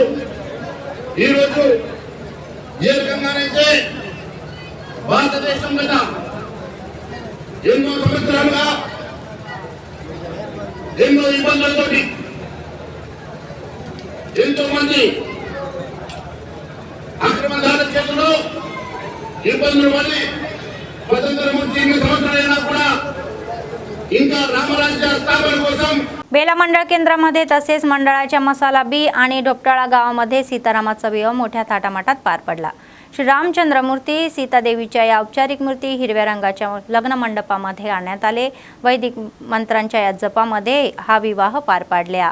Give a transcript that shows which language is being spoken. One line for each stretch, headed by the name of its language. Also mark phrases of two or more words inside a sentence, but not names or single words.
Telugu: ఈరోజు ఏ రకంగానైతే భారతదేశం మీద ఎన్నో సంవత్సరాలుగా ఎన్నో ఇబ్బందులతోటి ఎంతో మంది అక్రమదారుల చేతుల్లో ఇబ్బందులు పడి స్వతంత్రం వచ్చి 8 సంవత్సరాలైనా కూడా ఇంకా రామరాజ్య స్థాపన కోసం
Marathi: बेला मंडळ केंद्रामध्ये तसेच मंडळाच्या मसाला बी आणि डोपटाळा गावामध्ये सीतारामाचा विवाह मोठ्या थाटामाटात पार पडला. श्री रामचंद्र मूर्ती सीतादेवीच्या या औपचारिक मूर्ती हिरव्या रंगाच्या लग्न मंडपामध्ये आणण्यात आले. वैदिक मंत्रांच्या या जपामध्ये हा विवाह पार पाडला.